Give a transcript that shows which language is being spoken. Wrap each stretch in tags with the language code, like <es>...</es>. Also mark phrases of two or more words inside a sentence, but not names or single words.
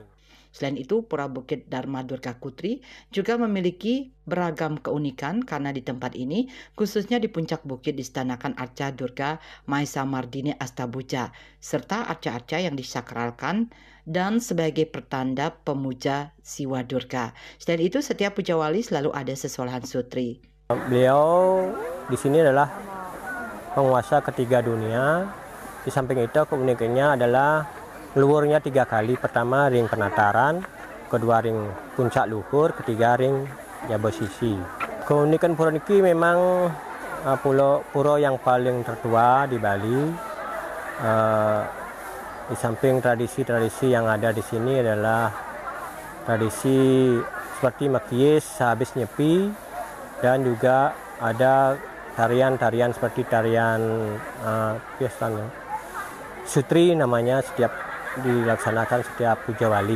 <id>Selain itu, Pura Bukit Dharma Durga Kutri juga memiliki beragam keunikan karena di tempat ini, khususnya di puncak bukit diistanakan Arca Durga Mahesa Mardini Astabuja, serta arca-arca yang disakralkan dan sebagai pertanda pemuja Siwa Durga. Selain itu, setiap puja wali selalu ada sesolahan sutri. Beliau di sini adalah penguasa ketiga dunia. Di samping itu keunikannya adalah luhurnya 3 kali. Pertama ring penataran, kedua ring puncak luhur, ketiga ring jabosisi. Keunikan pura niki memang pura yang paling tertua di Bali. Di samping tradisi-tradisi yang ada di sini adalah tradisi seperti makiis sehabis nyepi, dan juga ada tarian-tarian seperti tarian sutri namanya setiap dilaksanakan setiap puja wali.</id>